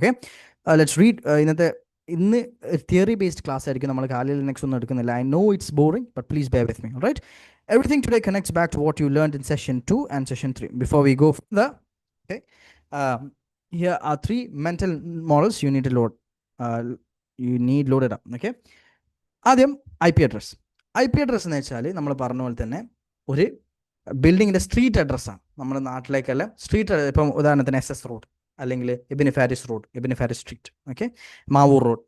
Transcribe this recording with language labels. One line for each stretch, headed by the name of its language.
English: Okay, let's read.
Malayalam: ഇന്ന് theory based class ആയിരിക്കും. നമ്മൾ കാലിൽ നെക്സ്റ്റ് ഒന്നും എടുക്കുന്നില്ല.
English: I know it's boring, but please bear with me. Alright, everything today connects back to what you learned in session 2 and session 3. Before we go further, okay, here are 3 mental models you need to load. Loaded up.
Malayalam: Okay, ആദ്യം I P address. I P address എന്ന് വെച്ചാൽ നമ്മൾ പറഞ്ഞ പോലെ തന്നെ ഒരു ബിൽഡിങ്ങിൻ്റെ street അഡ്രസ്സാണ്. നമ്മുടെ നാട്ടിലേക്കല്ല, സ്ട്രീറ്റ്, ഇപ്പം ഉദാഹരണത്തിന് SS റോഡ്, അല്ലെങ്കിൽ ഇബിന് ഫാരിസ് റോഡ്, ഇബിന് Faris street, okay, Mavoor road.